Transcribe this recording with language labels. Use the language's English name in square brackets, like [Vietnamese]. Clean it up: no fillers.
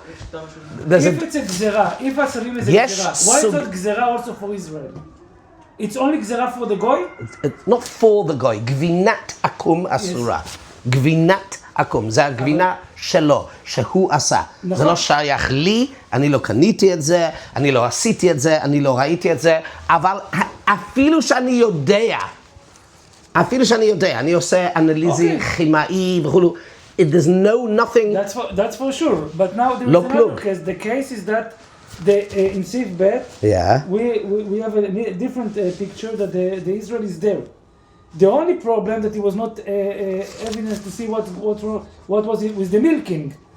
[English] If it's a גזירה, if הסבים is a גזירה, why is that גזירה also for Israel? It's only גזירה for the goy? Not for the goy, [Hebrew] גבינת עקום אסורה. גבינת עקום, זה הגבינה שלו, שהוא עשה. זה לא שייך לי, אני לא קניתי את זה, אני לא עשיתי את זה, אני לא ראיתי את זה, אבל אפילו שאני יודע, אני עושה אנליזי כימאי וכו', [English] there's nothing... That's for sure, but now there is another case. The case is that in Sif Bet, we have a different picture that the Israel is there. The only problem that it was not evidence to see what was it with the milking.